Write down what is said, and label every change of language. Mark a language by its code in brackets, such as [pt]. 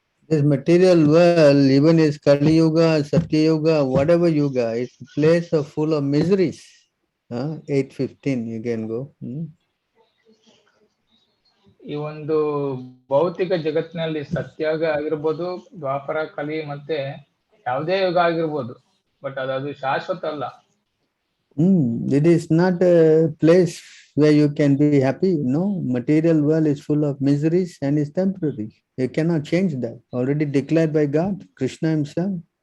[en] This material world, even is Kali Yuga, Satya Yuga, whatever Yuga, it's a place of full of miseries. 8:15, you can go. [kn] ಈ ಒಂದು ಭೌತಿಕ ಜಗತ್ತಿನಲ್ಲಿ ಸತ್ಯಯುಗ ಆಗಿರ್ಬೋದು, ದ್ವಾಪರ, ಕಲಿ ಮತ್ತೆ ಯಾವುದೇ ಯುಗ ಆಗಿರ್ಬೋದು, ಬಟ್ ಅದು ಶಾಶ್ವತ ಅಲ್ಲ. [en] It is not a place where you can be happy. No, material world is full of miseries and is temporary. You cannot change that. Already declared by God, Krishna himself.